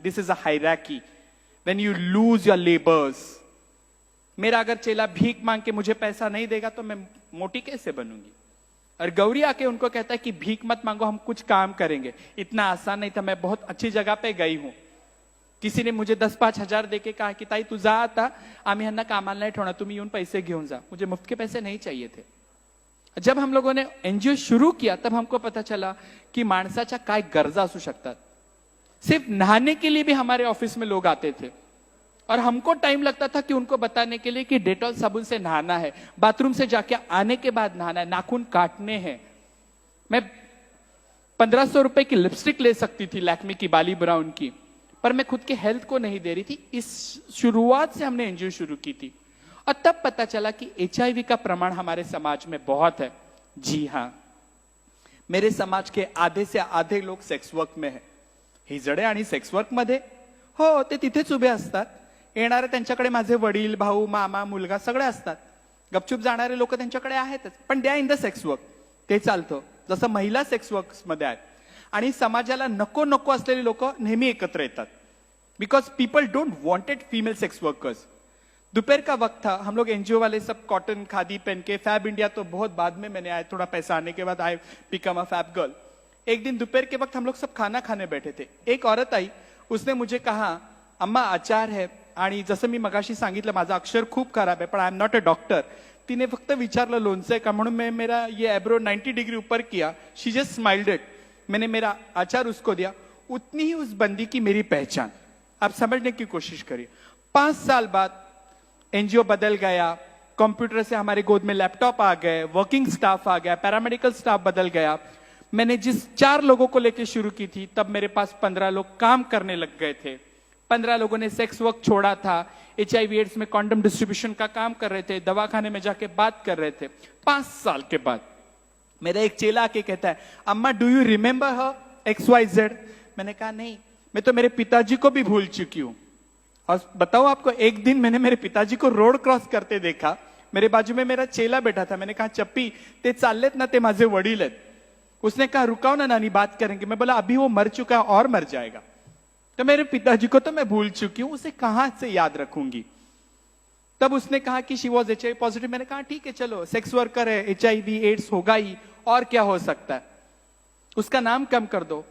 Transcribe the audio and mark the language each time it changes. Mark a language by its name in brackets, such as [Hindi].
[English] This is a hierarchy, when you lose your labours. [Hindi] मेरा अगर चेला भीख मांग के मुझे पैसा नहीं देगा तो मैं मोटी कैसे बनूंगी। और गौरी आके उनको कहता है कि भीख मत मांगो, हम कुछ काम करेंगे। इतना आसान नहीं था। मैं बहुत अच्छी जगह पे गई हूं। किसी ने मुझे 10-5 हजार देके कहा कि [Marathi] ताई तू जा, आता आम्ही ह्यांना कामाला नाही ठेवणार, तुम्ही येऊन पैसे घेऊन जा। [Hindi] मुझे मुफ्त के पैसे नहीं चाहिए थे। जब हम लोगों ने एनजीओ शुरू किया तब हमको पता चला कि [Marathi] माणसाच्या काय गरजा असू शकतात। [Hindi] सिर्फ नहाने के लिए भी हमारे ऑफिस में लोग आते थे और हमको टाइम लगता था कि उनको बताने के लिए कि डेटॉल साबुन से नहाना है, बाथरूम से जाके आने के बाद नहाना है, नाखून काटने हैं। मैं 1500 रुपए की लिपस्टिक ले सकती थी लैक्मे की बाली ब्राउन की, पर मैं खुद के हेल्थ को नहीं दे रही थी। इस शुरुआत से हमने एनजीओ शुरू की थी और तब पता चला कि HIV का प्रमाण हमारे समाज में बहुत है। जी हां, मेरे समाज के आधे से आधे लोग सेक्स वर्क में है। [Marathi] हिजडे आणि सेक्स वर्क मध्ये हो, ते तिथेच उभे असतात। येणारे त्यांच्याकडे माझे वडील, भाऊ, मामा, मुलगा सगळे असतात। गपचूप जाणारे लोक त्यांच्याकडे आहेतच, पण [English] they are in the sex work, [Marathi] ते चालतं। जसं महिला सेक्स वर्क मध्ये आहेत आणि समाजाला नको नको असलेले लोक नेहमी एकत्र येतात, [English] Because people don't wanted female sex workers. [Hindi] दोपहर का वक्त था, हम लोग एनजीओ वाले सब कॉटन खादी पहन के, फैब इंडिया तो बहुत बाद में मैंने आया, थोड़ा पैसा आने के बाद [English] I become a fab girl. [Hindi] एक दिन दोपहर के वक्त हम लोग सब खाना खाने बैठे थे। एक औरत आई, उसने मुझे कहा अम्मा आचार है, [Marathi] आणि जसं मी मगाशी सांगितलं माझं अक्षर खूप खराब आहे, पण [English] I am not a doctor. [Marathi] तिने फक्त विचारलं लोणचं का, म्हणून [Hindi] मैं मेरा ये एब्रो 90 डिग्री ऊपर किया। [English] She just smiled it. [Hindi] मैंने मेरा आचार उसको दिया। उतनी ही उस बंदी की मेरी पहचान। आप समझने की कोशिश करिए। 5 साल बाद एनजीओ बदल गया, कंप्यूटर से हमारे गोद में लैपटॉप आ गए, वर्किंग स्टाफ आ गया, पैरामेडिकल स्टाफ बदल गया। मैंने जिस 4 लोगों को लेकर शुरू की थी, तब मेरे पास 15 लोग काम करने लग गए थे। 15 लोगों ने सेक्स वर्क छोड़ा था, HIV एड्स में कॉन्डम डिस्ट्रीब्यूशन का काम कर रहे थे, दवाखाने में जाके बात कर रहे थे। 5 साल के बाद मेरा एक चेला आके कहता है अम्मा [English] do you remember her [Hindi] XYZ। मैंने कहा नहीं, मैं तो मेरे पिताजी को भी भूल चुकी हूं। और बताओ आपको, एक दिन मैंने मेरे पिताजी को रोड क्रॉस करते देखा। मेरे बाजू में मेरा चेला बैठा था। मैंने कहा [Marathi] चप्पी ते चाललेत ना, ते माझे वडील आहेत। [Hindi] उसने कहा रुकाओ ना नानी, बात करेंगे। मैं बोला अभी वो मर चुका है और मर जाएगा। तो मेरे पिताजी को तो मैं भूल चुकी हूं, उसे कहां से याद रखूंगी। तब उसने कहा कि [English] She was HIV positive. [Hindi] मैंने कहा ठीक है चलो, सेक्स वर्कर है, HIV एड्स होगा ही, और क्या हो सकता है, उसका नाम कम कर दो।